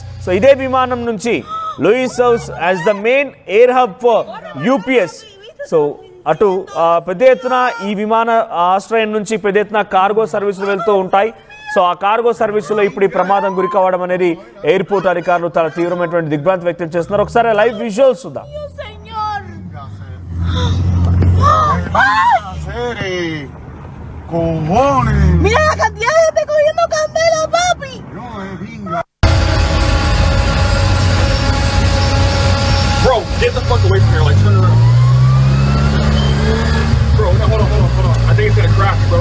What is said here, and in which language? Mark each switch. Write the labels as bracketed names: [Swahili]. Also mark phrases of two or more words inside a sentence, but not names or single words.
[English] సో [Telugu] ఇదే విమానం నుంచి [English] లూయిస్ serves as the main air hub for UPS. [Telugu] సో అటు పెద్ద ఎత్తున ఈ విమాన ఆశ్రయం నుంచి పెద్ద ఎత్తున [English] cargo services [Telugu] వెళ్తూ ఉంటాయి. సో ఆ [English] cargo serviceలో [Telugu] ఇప్పుడు ఈ ప్రమాదం గురి కావడం అనేది ఎయిర్పోర్ట్ అధికారులు చాలా తీవ్రమైనటువంటి దిగ్భ్రాంతి వ్యక్తం చేస్తున్నారు. ఒకసారి [English] live visuals [Telugu] చూద్దాం. [Spanish] Mira la cantidad de gente cogiendo candela, papi. [English] Bro, get the fuck away from here, like turn around. Bro, no. hold on. I think it's that graphic, bro.